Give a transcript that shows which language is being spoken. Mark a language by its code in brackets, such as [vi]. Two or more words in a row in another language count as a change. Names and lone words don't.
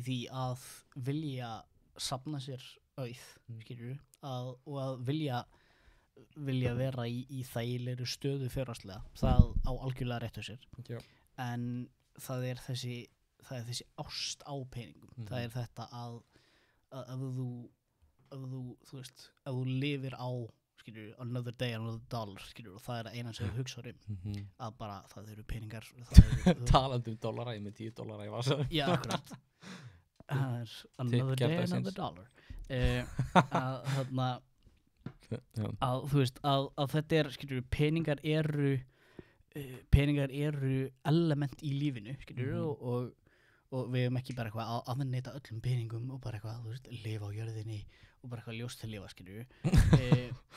[is] því að vilja safna sér auð skilurðu og að vilja vera í þægilegri stöðu fjárhagslega það á algjörlega rétt á sér en það er þessi ást á peningum það er þetta að ef þú veist ef þú lifir á skilur [en] another day another dollar [is] skilur og það er eina sem þú hugsar að bara það eru peningar talandi dollara ég með $10 í vasa já akkurat það er [en] another day another dollar [is] að þú veist að þetta er skilur peningar eru element í lífinu skilur og við hefum ekki bara eitthvað að afneita öllum peningum og bara eitthvað, þú veist, lifa á jörðinni og bara eitthvað ljóst til lifa, skilur